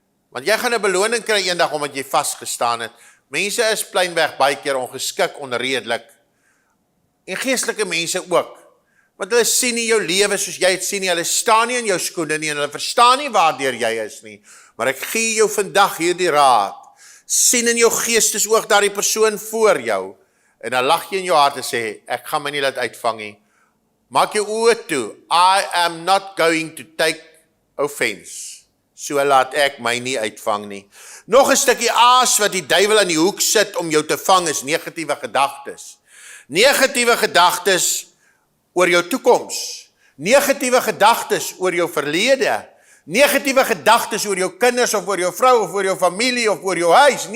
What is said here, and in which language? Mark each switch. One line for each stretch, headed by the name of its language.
Afrikaans: Want jy gaan 'n beloning kry eendag omdat jy vasgestaan het. Mense is pleinweg baie keer ongeskik, onredelik. En geestelike mense ook. Want hulle sien nie jou lewe soos jy het sien nie. Hulle staan nie in jou skoene nie en hulle verstaan nie waardeur jy is nie. Maar ek gee jou vandag hierdie raad. Sien in jou geestesoog daardie persoon voor jou. En dan lag jy in jou hart en sê, ek gaan my nie laat uitvang nie. Maak jou oë toe.
English: I am not going to take offense.
Afrikaans: So laat ek my nie uitvang nie. Nog 'n stukkie aas wat die duiwel in die hoek sit om jou te vang is negatiewe gedagtes. Negatiewe gedagtes oor jou toekoms. Negatiewe gedagtes oor jou verlede. Negatiewe gedagtes oor jou kinders of oor jou vrou of oor jou familie of oor jou huis.